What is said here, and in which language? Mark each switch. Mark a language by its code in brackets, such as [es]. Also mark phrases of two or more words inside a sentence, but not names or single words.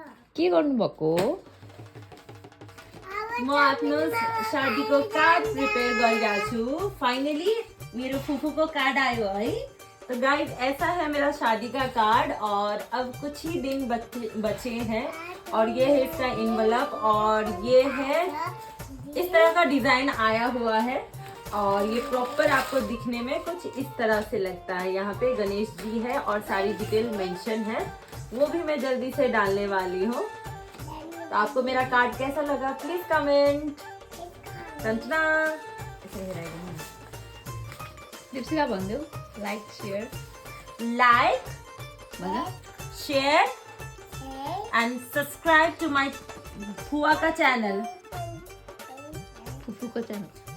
[ne] के गर्नुभएको? म आफ्नो शादीको कार्ड प्रिपेयर गरिरहेको छु। फाइनली मेरो फुफूको कार्ड आयो है। [hi] तो गाइस ऐसा है मेरा शादी का कार्ड और अब कुछ ही दिन बचे हैं और ये है इसका इन्वेलप और ये है इस तरह का डिजाइन आया हुआ है और ये प्रॉपर आपको दिखने में कुछ इस तरह से लगता है। यहाँ पे गणेश जी है और सारी डिटेल मेंशन है, वो भी मैं जल्दी से डालने वाली हूँ। तो आपको मेरा कार्ड कैसा लगा [en] please comment. [hi] संजना [ne] दीप्सिका भनिदेऊ [en] like share share and subscribe to my [hi] फुवा का च्यानल। [ne] फुफूको च्यानल